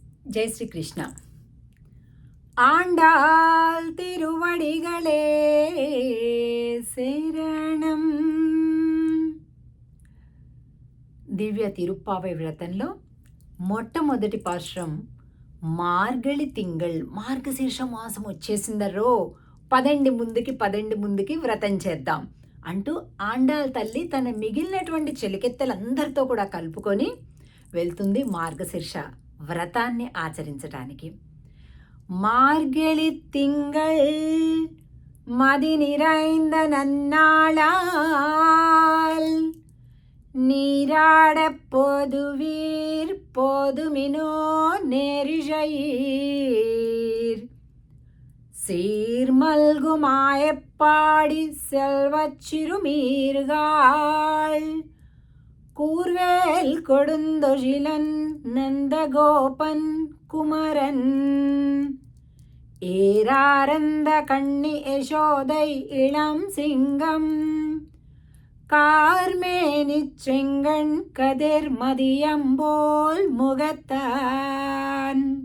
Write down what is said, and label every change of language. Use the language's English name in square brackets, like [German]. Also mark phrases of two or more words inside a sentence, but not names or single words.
[Tamil] ஜெய் ஸ்ரீ கிருஷ்ணா. ஆண்டாள் திருவடிகளே శరణం. [Telugu] దివ్య తిరుప్పావై వ్రతంలో మొట్టమొదటి పాశ్రం [Tamil] மார்கழித் திங்கள், [Telugu] మార్గశీర్ష మాసం వచ్చేసిందరో, పదండి ముందుకి వ్రతం చేద్దాం అంటూ ఆండాళ్ తల్లి తన మిగిలినటువంటి చెలికెత్తలందరితో కూడా కలుపుకొని వెళ్తుంది మార్గశీర్ష వ్రతాన్ని ఆచరించటానికి. [Tamil] மார்கழித் திங்கள் மதி நிறைந்த நன்னாளால் நீராட பொதுவீர் பொதுமினோ நெறிஷையீர் சீர்மல்குமாயப்பாடி செல்வச்சிறுமீர்காள் கூர்வேல் கொடுந்தொழிலன் நந்தகோபன் குமரன் ஏராரந்த கண்ணி யசோதை இளம் சிங்கம் கார்மேனிச் செங்கண் கதிர் மதியம்போல் முகத்தான்